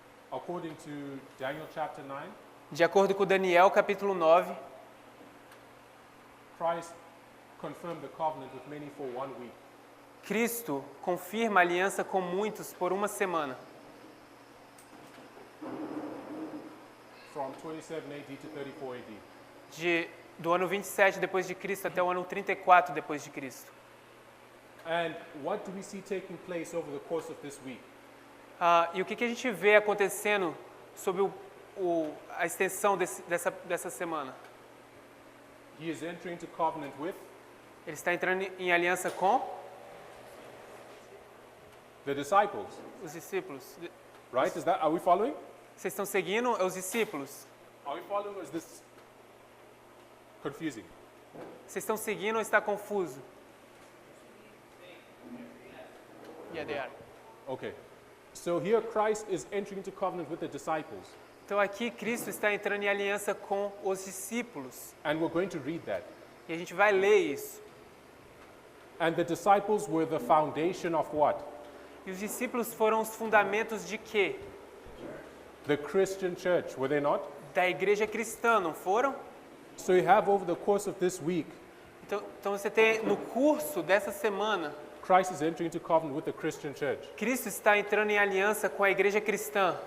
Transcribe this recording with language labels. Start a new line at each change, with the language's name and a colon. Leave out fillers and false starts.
English: According to Daniel chapter 9,
Portuguese: de acordo com Daniel, capítulo 9.
English: Christ confirmed the covenant with many for 1 week.
Portuguese: Cristo confirma a aliança com muitos por uma semana,
English: From 27 AD to 34 AD.
Portuguese: do ano 27 depois de Cristo até o ano 34 depois de Cristo.
English: And what do we see taking place over the course of this week?
Portuguese: E o que a gente vê acontecendo sobre a extensão dessa semana?
English: He is entering into covenant with
Portuguese: Ele está entrando em aliança com
English: the disciples,
Portuguese: os discípulos.
English: right? Are we following?
Portuguese: Vocês estão seguindo os discípulos?
English: Are we following or is this confusing?
Portuguese: Vocês estão seguindo ou está confuso?
English: Yeah, they are. Okay. So here Christ is entering into covenant with the disciples.
Portuguese: Então aqui Cristo está entrando em aliança com os discípulos.
English: And we're going to read that.
Portuguese: E a gente vai ler isso.
English: And the disciples were the foundation of what?
Portuguese: E os discípulos foram os fundamentos de quê?
English: The Christian church, were they not?
Portuguese: Da igreja cristã, não foram?
English: So you have over the course of this week,
Portuguese: Então você tem no curso dessa semana,
English: Christ is entering into covenant with the Christian church.
Portuguese: Cristo está entrando em aliança com a igreja cristã.